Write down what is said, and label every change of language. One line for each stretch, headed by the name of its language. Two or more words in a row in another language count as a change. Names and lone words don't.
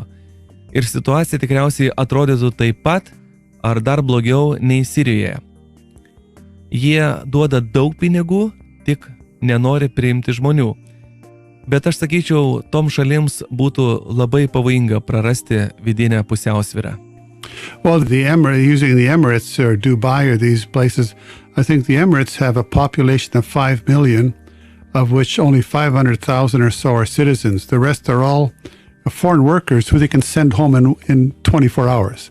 Lithuanian: Ir situacija tikriausiai atrodytų taip pat ar dar blogiau nei Sirijoje. Jie duoda daug pinigų, tik nenori priimti žmonių. Bet aš sakyčiau, tom šalims būtų labai pavojinga prarasti vidinę pusiausvyrą.
English: Well, using the Emirates or Dubai or these places, I think the Emirates have a population of 5 million, of which only 500,000 or so are citizens. The rest are all foreign workers who they can send home in 24 hours.